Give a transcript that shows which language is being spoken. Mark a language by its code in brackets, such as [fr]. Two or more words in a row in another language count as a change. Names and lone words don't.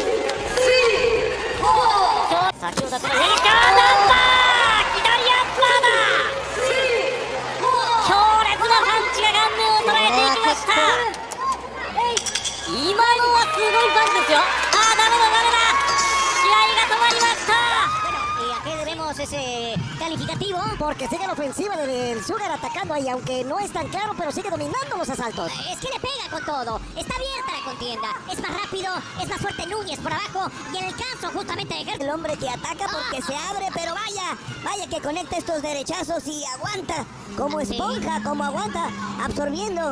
[ja] 先ほどこの右からナンバー左アッパーだ。強烈なパンチが顔面を捉えていきました。今のはすごいパンチですよ。ダメだ試合が止まりました。 [es] Y aquí debemos ese calificativo porque sigue la ofensiva del Sugar atacando ahí, aunque no es tan claro, pero sigue dominando los asaltos. Es que le pega con todo, está abierta la contienda, es más rápido, es más fuerte Núñez por abajo y en el caso justamente de El hombre que ataca porque se abre, pero vaya que conecta estos derechazos y aguanta como esponja, como aguanta, absorbiendo.